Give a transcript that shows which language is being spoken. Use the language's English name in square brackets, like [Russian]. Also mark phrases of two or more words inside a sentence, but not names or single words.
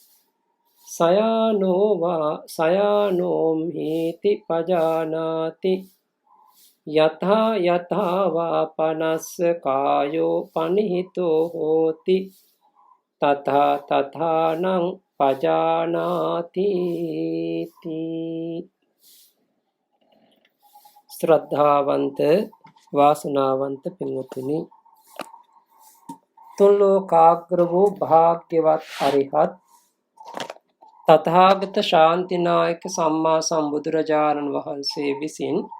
[Pali] සයානෝ වා සයානෝම්හිති පජානාති යථා යථා වා පනස්ස කායෝ පනිහිතෝ හෝති තථා තථානං පජානාති [Sinhala] ශ්‍රද්ධාවන්ත වාසනාවන්ත පින්වත්නි, තුන් ලෝකාග්‍ර වූ භාග්‍යවත් අරිහත් තථාගත ශාන්තිනායක සම්මා සම්බුදුරජාණන් වහන්සේ විසින්